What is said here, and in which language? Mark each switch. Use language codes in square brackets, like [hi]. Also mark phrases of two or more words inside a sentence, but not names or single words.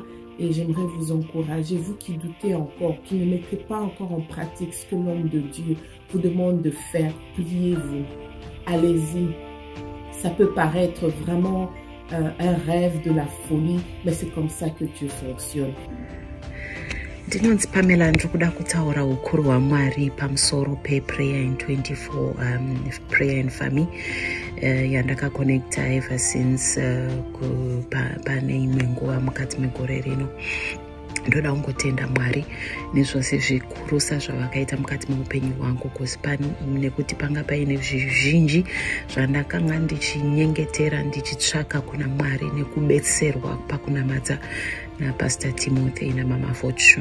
[fr] Et j'aimerais vous encourager, vous qui doutez encore, qui ne mettez pas encore en pratique ce que l'homme de Dieu vous demande de faire, pliez-vous. Allez-y. Ça peut paraître vraiment un rêve de la folie, mais c'est comme ça que Dieu fonctionne. [sn] Ndinonzi Pamela ndikuda kutaura ukuru hwaMwari pamusoro pePrayer in 24 Prayer and Family yandakakonekta [en] ever since [sn] pane imwe nguva mukati megore rino. Ndoda kungotenda Mwari nezvose zvikurusa zvavakaita mukati muupenyu hwangu nekuti panga paine zvizhinji zvandakanga ndichinyengetera ndichitsvaka kuna Mwari nekubetserwa pakunamata naPastor Timothée naMama Fortune.